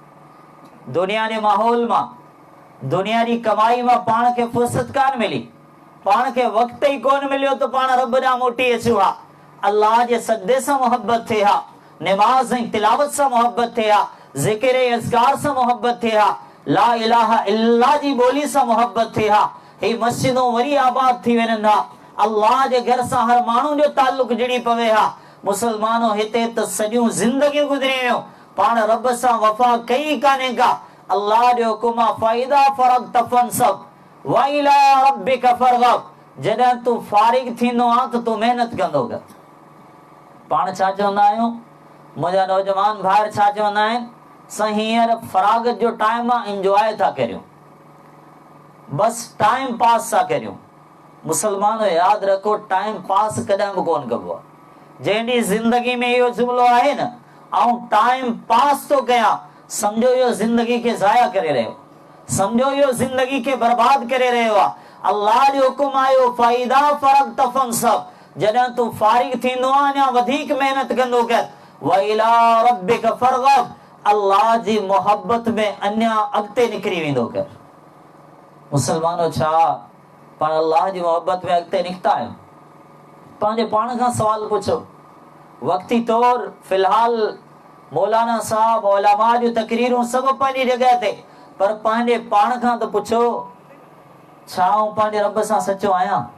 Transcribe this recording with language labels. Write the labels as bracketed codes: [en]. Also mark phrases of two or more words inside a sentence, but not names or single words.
[sd] दुनिया जे माहौल मां, दुनिया जी कमाई मां पाण खे फुर्सत कान मिली, पाण खे वक़्तु ई कोन मिलियो त पाण रब ॾांहुं मोटी अचूं हा, अल्लाह जे सदे सां मोहब्बत थिए हा, नमाज ऐं तिलावत सां मोहब्बत थे हा, ज़िक्र ऐं अज़कार सां मोहब्बत थे हा, [ar] لا إله إلا [sd] जी ॿोली सां मोहब्बत थे हा, ही मस्जिदूं वरी आबाद थी वञनि हा, अल्लाह जे घर सां हर माण्हू जो ताल्लुक जुड़ी पवे हा। मुसलमानो हिते त सॼियूं ज़िंदगियूं गुज़री वियूं, पाण रब सां वफ़ा कई कान्हे का। अल्लाह जो हुकुम आहे [ar] فإذا فرغت فانصب و إلى ربك فارغب, [sd] जॾहिं तूं फारिग थींदो आहे त तूं महिनत कंदो कर। पाण छा चवंदा आहियूं, मुंहिंजा नौजवान भाइर छा चवंदा आहिनि, साईं हींअर फरागत जो टाइम आहे, इंजॉय था करियूं, बस [en] time pass [sd] था करियूं। मुसलमानो यादि रखो, [en] time pass [sd] कॾहिं बि कोन कबो आहे। जंहिंजी ज़िंदगी में इहो जुमिलो आहे न, आऊं [en] time pass [sd] थो कयां, समझो इहो ज़िंदगी खे ज़ाया करे रहियो, समझो इहो ज़िंदगी खे बर्बाद करे रहियो आहे। अल्लाह जो हुकुम आयो [ar] فإذا فرغت فانصب, [sd] जॾहिं तूं फारिग थींदो आहे अञा वधीक महिनत कंदो कर। [ar] و إلى ربك فارغب, [sd] अल्लाह जी मोहब्बत में अञा अॻिते निकिरी वेंदो कर। मुसलमानो छा पाण अल्लाह जी मोहब्बत में अॻिते निकिता आहियूं? पंहिंजे पाण खां सवाल पुछो। वक़्ती तौर फ़िलहाल मौलाना साहब उलमा जूं तकरीरूं सभु पंहिंजी जॻह ते, पर पंहिंजे पाण खां त पुछो, छा आऊं पंहिंजे रब सां सचो आहियां?